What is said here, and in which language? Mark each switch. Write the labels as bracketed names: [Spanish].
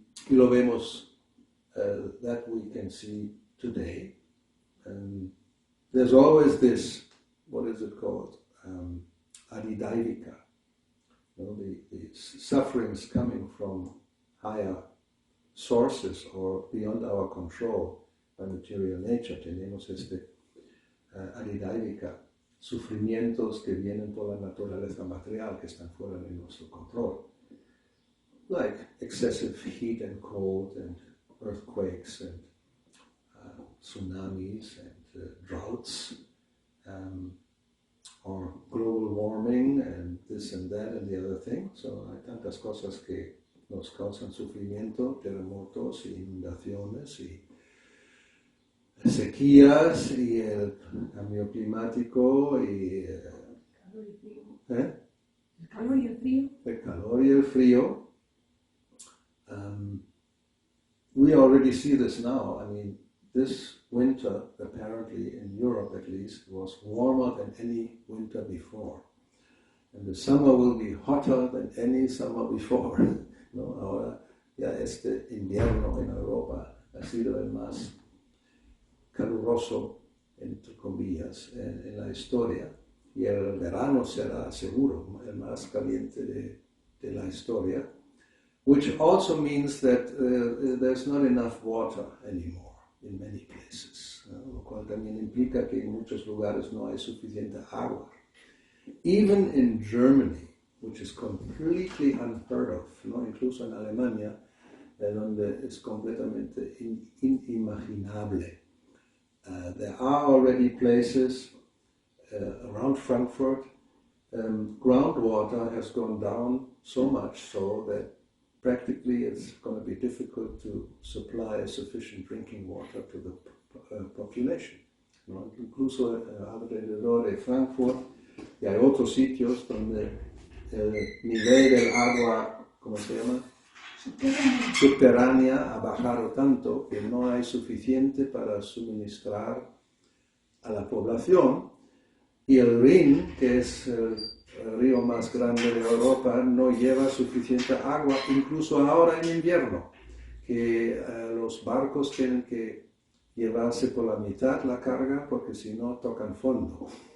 [Spanish] Y lo vemos, [English] that we can see today. There's always this, what is it called? Adidaivika. You know, the sufferings coming from higher sources or beyond our control by material nature. [Spanish] Tenemos este adidaivika, sufrimientos que vienen por la naturaleza material, que están fuera de nuestro control. [English] Like excessive heat and cold and earthquakes and tsunamis and droughts, or global warming and this and that and the other thing. [Spanish] So hay tantas cosas que nos causan sufrimiento, terremotos y inundaciones y sequías y el cambio climático y el calor y el frío. El calor y el frío. [English] We already see this now. I mean, this winter, apparently in Europe at least, was warmer than any winter before. And the summer will be hotter than any summer before. [Spanish] ¿No? Ahora ya este invierno en Europa ha sido el más caluroso, entre comillas, en la historia. Y el verano será seguro el más caliente de la historia. [English] Which also means that there's not enough water anymore. in many places, [Spanish] lo cual también implica que en muchos lugares no hay suficiente agua. [English] Even in Germany, which is completely unheard of, ¿no? [Spanish] Incluso en Alemania, donde es completamente inimaginable. [English] There are already places around Frankfurt, groundwater has gone down so much so that practically it's going to be difficult to supply sufficient drinking water to the population. [Spanish] ¿No? Incluso alrededor de Frankfurt, y hay otros sitios donde el nivel del agua, ¿cómo se llama? Subterránea ha bajado tanto que no hay suficiente para suministrar a la población, y el Rin, que es el río más grande de Europa, no lleva suficiente agua, incluso ahora en invierno, que los barcos tienen que llevarse por la mitad la carga porque si no tocan fondo.